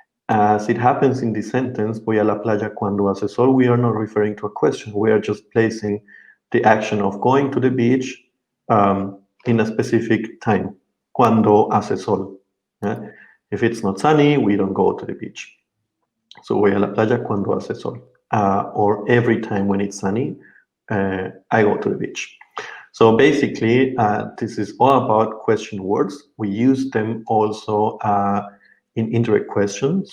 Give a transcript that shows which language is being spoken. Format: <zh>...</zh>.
<en>As it happens in the sentence,</en> <es>voy a la playa cuando hace sol,</es> <en>we are not referring to a question. We are just placing the action of going to the beach in a specific time,</en> <es>cuando hace sol.</es> <en>Yeah? If it's not sunny, we don't go to the beach.</en> <es>So voy a la playa cuando hace sol.</es> <en>Or every time when it's sunny, I go to the beach. So basically, this is all about question words. We use them also in indirect questions.</en>